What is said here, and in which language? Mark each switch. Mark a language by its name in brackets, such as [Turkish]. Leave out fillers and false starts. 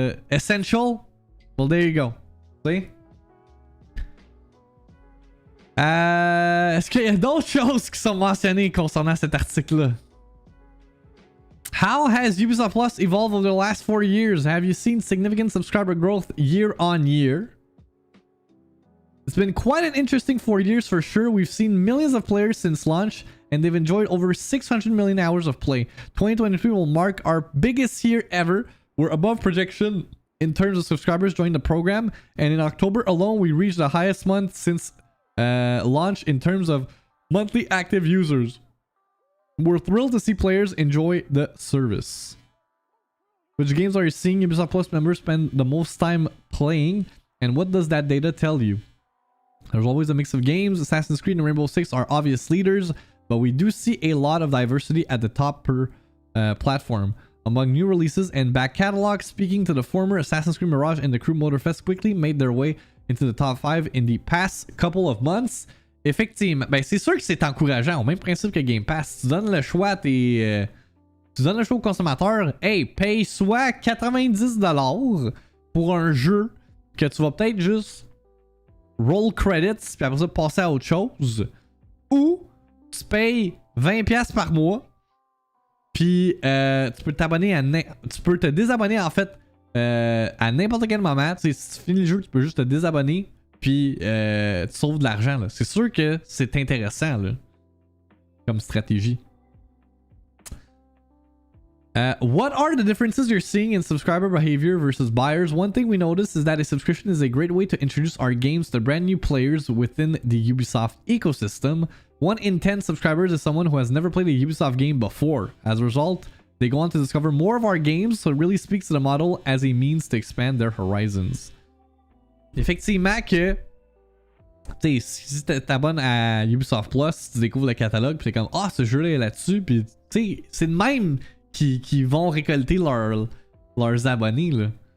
[English] Essential. Well, there you go. [French] Tu sais? Est-ce qu'il y a d'autres choses qui sont mentionnées concernant cet article-là? [English] How has Ubisoft Plus evolved over the last 4 years? Have you seen significant subscriber growth year on year? It's been quite an interesting 4 years for sure. We've seen millions of players since launch, and they've enjoyed over 600 million hours of play. 2023 will mark our biggest year ever. We're above projection in terms of subscribers joining the program, and in October alone, we reached the highest month since launch in terms of monthly active users. We're thrilled to see players enjoy the service. Which games are you seeing Ubisoft Plus members spend the most time playing, and what does that data tell you? There's always a mix of games. Assassin's Creed and Rainbow Six are obvious leaders, but we do see a lot of diversity at the top per platform. Among new releases and back catalog, speaking to the former, Assassin's Creed Mirage and the Crew Motorfest quickly made their way into the top 5 in the past couple of months. [French] Effectivement, ben c'est sûr que c'est encourageant, au même principe que Game Pass. Tu donnes le choix à tes... tu donnes le choix aux consommateurs. Hey, paye soit 90$ pour un jeu que tu vas peut-être juste [English] roll credits [French] puis après ça passer à autre chose. Ou tu payes 20$ par mois puis tu peux t'abonner à... Tu peux te désabonner en fait à n'importe quel moment. Tu sais, si tu finis le jeu, tu peux juste te désabonner puis tu sauves de l'argent là. C'est sûr que c'est intéressant là, comme stratégie. [English] What are the differences you're seeing in subscriber behavior versus buyers? One thing we noticed is that a subscription is a great way to introduce our games to brand new players within the Ubisoft ecosystem. 1 in 10 subscribers is someone who has never played a Ubisoft game before. As a result, they go on to discover more of our games, so it really speaks to the model as a means to expand their horizons. [French] Effectivement que, tu sais, si tu t'abonnes à Ubisoft Plus, tu découvres le catalogue, puis t'es comme, ah, ce jeu-là est là-dessus, puis tu sais, c'est de même qui vont récolter leurs abonnés, là.